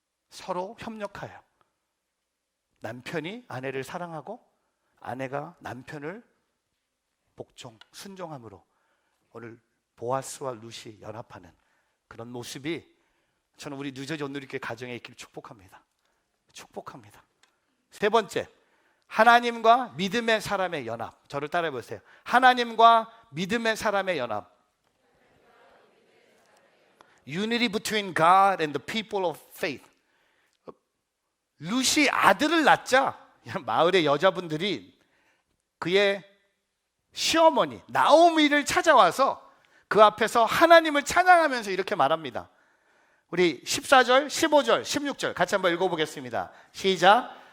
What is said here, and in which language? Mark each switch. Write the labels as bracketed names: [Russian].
[Korean] 서로 협력하여 남편이 아내를 사랑하고 아내가 남편을 복종, 순종함으로 오늘 보아스와 룻이 연합하는 그런 모습이 저는 우리 뉴저지 온누리교회 가정에 있기를 축복합니다. 축복합니다. 세 번째, 하나님과 믿음의 사람의 연합. 저를 따라해 보세요. 하나님과 믿음의 사람의 연합. [English] Unity between God and the people of faith. [Korean] 룻이 아들을 낳자 마을의 여자분들이 그의 시어머니 나오미를 찾아와서 그 앞에서 하나님을 찬양하면서 이렇게 말합니다. 우리 14절, 15절, 16절 같이 한번 읽어보겠습니다. 시작.